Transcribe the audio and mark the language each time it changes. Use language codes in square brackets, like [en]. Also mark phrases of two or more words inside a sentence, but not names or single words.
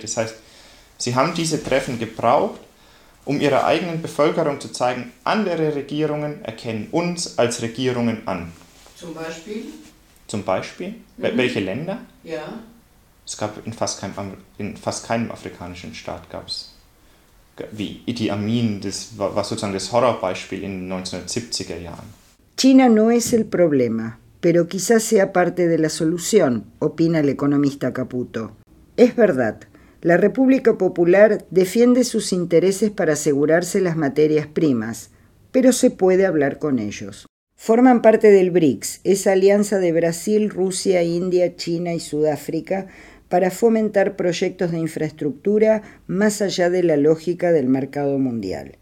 [de] Das heißt, sie haben diese Treffen gebraucht, um ihrer eigenen Bevölkerung zu zeigen, andere Regierungen erkennen uns als Regierungen an. Zum Beispiel? Zum Beispiel? Welche Länder? Ja. Es gab in fast keinem afrikanischen Staat gab es, wie Idi Amin, das war sozusagen das Horrorbeispiel in den 1970er Jahren. [es] China no es el problema, pero quizás sea parte de la solución, opina el economista Caputo. Es verdad, la República Popular defiende sus intereses para asegurarse las materias primas, pero se puede hablar con ellos. Forman parte del BRICS, esa alianza de Brasil, Rusia, India, China y Sudáfrica para fomentar proyectos de infraestructura más allá de la lógica del mercado mundial.